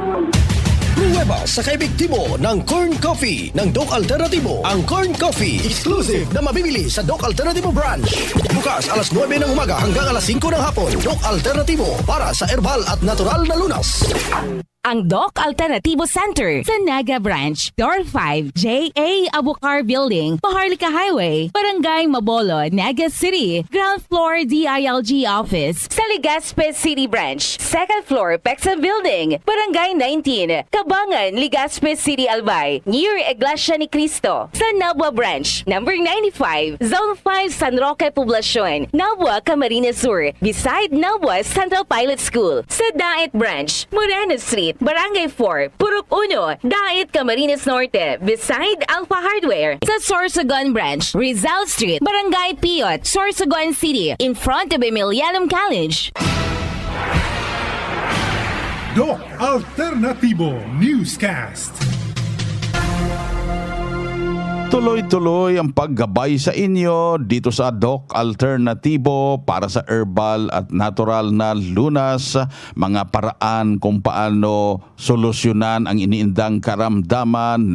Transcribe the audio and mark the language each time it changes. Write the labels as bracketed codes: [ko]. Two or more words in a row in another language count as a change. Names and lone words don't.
[tl] Pruweba sa kaebektibo ng Corn Coffee ng Doc Alternativo. Ang Corn Coffee, exclusive na mabibili sa Doc Alternativo branch. Bukas alas 9 ng umaga hanggang alas 5 ng hapon. Doc Alternativo para sa herbal at natural na lunas. Ang Doc Alternativo Center sa Naga Branch, Door 5, J.A. Abucar Building, Paharlika Highway, Barangay Mabolo, Naga City, [en] Ground Floor [tl] DILG Office, sa Legazpi City Branch, [en] Second Floor, [tl] Pexa Building, Barangay 19, Kabangan, Legazpi City, Albay, near Iglesia ni Cristo, sa Nabua Branch, number 95, Zone 5, San Roque Poblacion, Nabua, Camarines Sur, beside Nabua Central Pilot School, sa Daet Branch, Moreno Street, Barangay 4, Purok 1, Daet, Camarines Norte, beside Alpha Hardware, sa Sorsogon Branch, Rizal Street, Barangay Piot, Sorsogon City, [en] in front of Emilianum College. Doc Alternativo Newscast. Tuloy-tuloy ang paggabay sa inyo dito sa Doc Alternativo para sa herbal at natural na lunas, mga paraan kung paano solusyonan ang iniindang karamdaman.